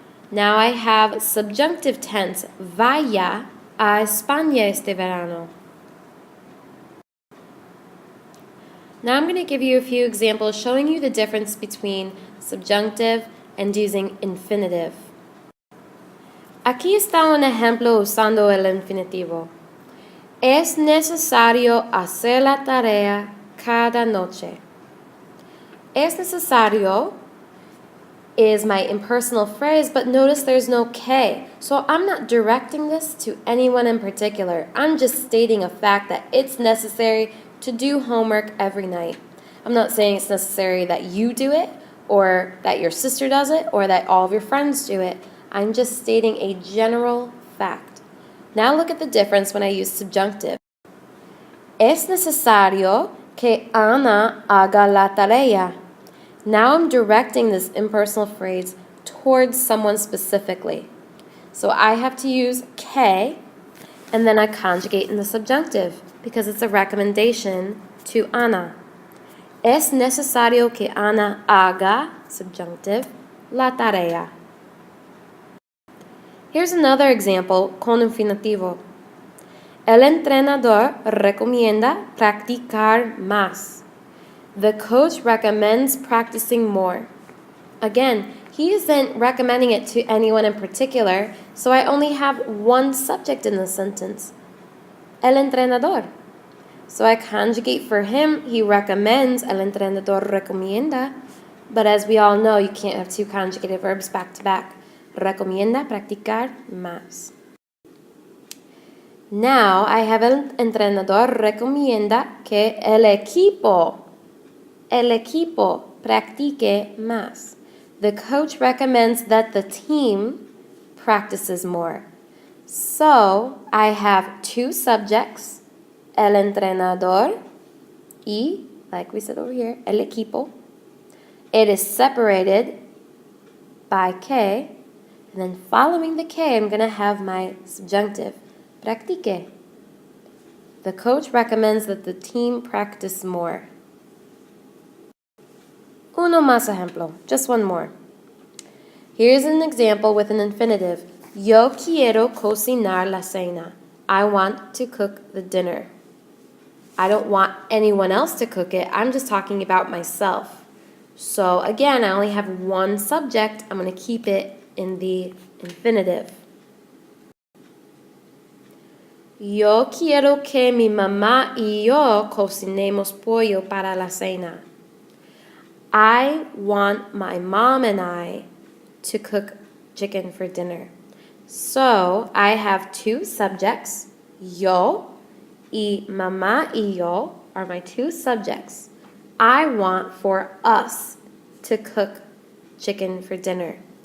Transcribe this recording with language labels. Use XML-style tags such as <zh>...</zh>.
<en>Now I have subjunctive tense,</en> <es>vaya a España este verano.</es> <en>Now I'm going to give you a few examples showing you the difference between subjunctive and using infinitive.</en> <es>Aquí está un ejemplo usando el infinitivo. Es necesario hacer la tarea cada noche. Es necesario</es> <en>is my impersonal phrase, but notice there's no que. So I'm not directing this to anyone in particular. I'm just stating a fact that it's necessary to do homework every night. I'm not saying it's necessary that you do it, or that your sister does it, or that all of your friends do it. I'm just stating a general fact. Now look at the difference when I use subjunctive.</en> <es>Es necesario que Ana haga la tarea.</es> <en>Now I'm directing this impersonal phrase towards someone specifically. So I have to use que, and then I conjugate in the subjunctive because it's a recommendation to Ana.</en> <es>Es necesario que Ana haga, subjunctive, la tarea.</es> <en>Here's another example</en> <es>con infinitivo. El entrenador recomienda practicar más.</es> <en>The coach recommends practicing more. Again, he isn't recommending it to anyone in particular, so I only have one subject in the sentence.</en> <es>El entrenador.</es> <en>So I conjugate for him, he recommends,</en> <es>el entrenador recomienda.</es> <en>But as we all know, you can't have two conjugated verbs back to back.</en> <es>Recomienda practicar más.</es> <en>Now I have</en> <es>el entrenador recomienda que el equipo practique más.</es> <en>The coach recommends that the team practices more. So I have two subjects,</en> <es>el entrenador y,</es> <en>like we said over here,</en> <es>el equipo.</es> <en>It is separated by que, and then following the que, I'm going to have my subjunctive, practique. The coach recommends that the team practice more.</en> <es>Uno más ejemplo,</es> <en>just one more. Here's an example with an infinitive.</en> <es>Yo quiero cocinar la cena.</es> <en>I want to cook the dinner. I don't want anyone else to cook it. I'm just talking about myself. So again, I only have one subject. I'm going to keep it in the infinitive.</en> <es>Yo quiero que mi mamá y yo cocinemos pollo para la cena.</es> <en>I want my mom and I to cook chicken for dinner. So I have two subjects,</en> <es>yo y mamá y yo</es> <en>are my two subjects. I want for us to cook chicken for dinner.</en>